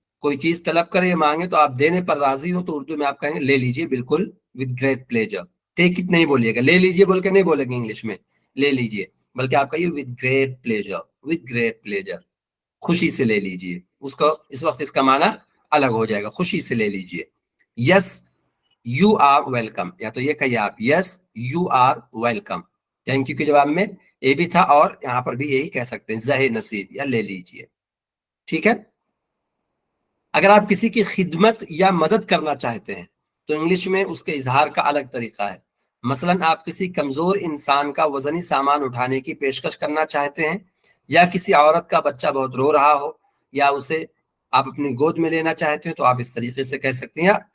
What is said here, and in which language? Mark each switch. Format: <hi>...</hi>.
<ur>کوئی چیز طلب کرے یا مانگے تو آپ دینے پر راضی ہو تو اردو میں آپ کہیں گے لے لیجئے بالکل</ur> <en>with great pleasure.</en> <ur>Take it نہیں بولیے گا, لے لیجئے بول کے نہیں بولیں گے انگلش میں لے لیجئے, بلکہ آپ کہیے</ur> <en>with great pleasure,</en> <ur>with great pleasure, خوشی سے لے لیجئے. اس کو اس وقت اس کا معنی الگ ہو جائے گا, خوشی سے لے لیجئے.</ur> <en>yes you are welcome,</en> <ur>یا تو یہ کہیے آپ</ur> <en>yes you are welcome.</en> <ur>Thank you کے جواب میں یہ بھی تھا, اور یہاں پر بھی یہی کہہ سکتے ہیں زہ نصیب یا لے لیجئے. ٹھیک ہے. اگر آپ کسی کی خدمت یا مدد کرنا چاہتے ہیں تو انگلش میں اس کے اظہار کا الگ طریقہ ہے. مثلا آپ کسی کمزور انسان کا وزنی سامان اٹھانے کی پیشکش کرنا چاہتے ہیں, یا کسی عورت کا بچہ بہت رو رہا ہو یا اسے آپ اپنی گود میں لینا چاہتے ہیں تو آپ اس طریقے سے کہہ سکتے ہیں.</ur>